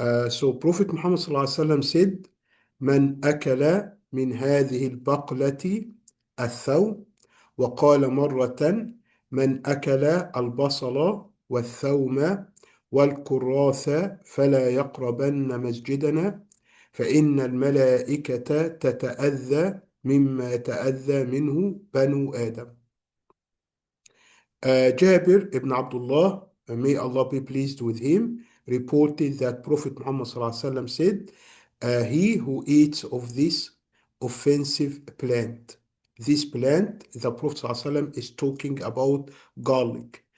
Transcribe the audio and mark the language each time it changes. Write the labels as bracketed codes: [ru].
[en] So Prophet Muhammad sallallahu alaihi wasallam said, [ar] "من أكل من هذه البقلة الثوم." وقال مرة: "من أكل البصل والثوم والكراث فلا يقربن مسجدنا فإن الملائكة تتأذى مما يتأذى منه بنو آدم." [en] Jabir ibn Abdullah, may Allah be pleased with him, reported that Prophet Muhammad ﷺ said, "He who eats of this offensive plant," this plant, the Prophet ﷺ is talking about garlic.